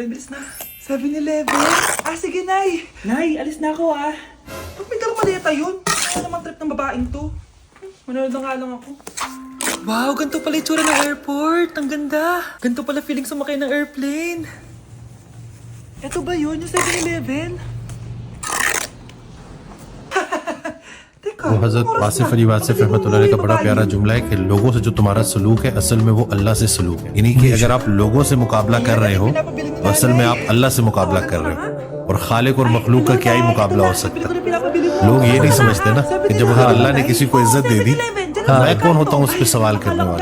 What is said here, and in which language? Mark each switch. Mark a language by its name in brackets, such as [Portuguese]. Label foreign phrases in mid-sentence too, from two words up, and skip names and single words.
[Filipino] Bilis na. 7-Eleven? Sige, Nay. Nay, alis na ako, Ba't may dalang maleta yun? Ano naman trip ng babaeng to? Manonood na nga lang ako. Wow, ganito pala itsura ng airport. Ang ganda. Ganito pala feeling sumakay ng airplane. Ito ba yun? Yung 7-Eleven? [Urdu] وہ حضرت واصف علی واصف رحمۃ اللہ علیہ کا بڑا پیارا جملہ ہے کہ لوگوں سے جو تمہارا سلوک ہے اصل میں وہ اللہ سے سلوک ہے یعنی کہ اگر آپ لوگوں سے مقابلہ کر رہے ہو تو اصل میں آپ اللہ سے مقابلہ کر رہے ہو اور خالق اور مخلوق کا کیا ہی مقابلہ ہو سکتا ہے لوگ یہ نہیں سمجھتے نا کہ جب اگر اللہ نے کسی کو عزت دے دی میں کون ہوتا ہوں اس پر سوال کرنے والا